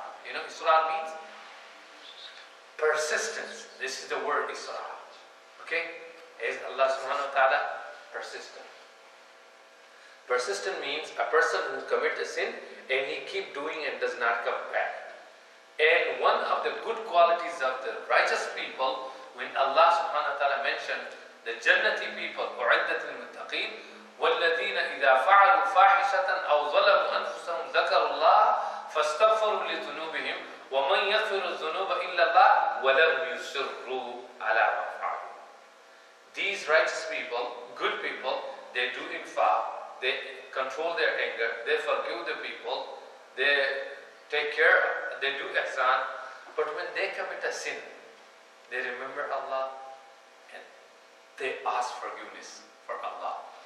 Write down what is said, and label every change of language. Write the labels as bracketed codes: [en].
[en] You know Israr means? Persistence. This is the word Israr. Okay? Is Allah subhanahu wa ta'ala persistent. Persistent means a person who commits a sin and he keep doing and does not come back. And one of the good qualities of the righteous people, when Allah subhanahu wa ta'ala mentioned the Jannati people, [ar] أُعِدَّتِ الْمُتَّقِينَ وَالَّذِينَ إِذَا فَعَلُوا فَاحِشَةً أَوْ ظَلَمُوا أَنفُسَهُمْ ذَكَرُوا اللَّهَ فَاسْتَغْفَرُوا لِذُنُوبِهِمْ وَمَنْ يَغْفِرُ الذُّنُوبَ إِلَّا اللَّهُ وَلَمْ يُصِرُّوا عَلَى مَا فَعَلُوا. [en] These righteous people, good people, they do infaq. They control their anger, they forgive the people, they take care, they do ihsan. But when they commit a sin, they remember Allah and they ask forgiveness for Allah.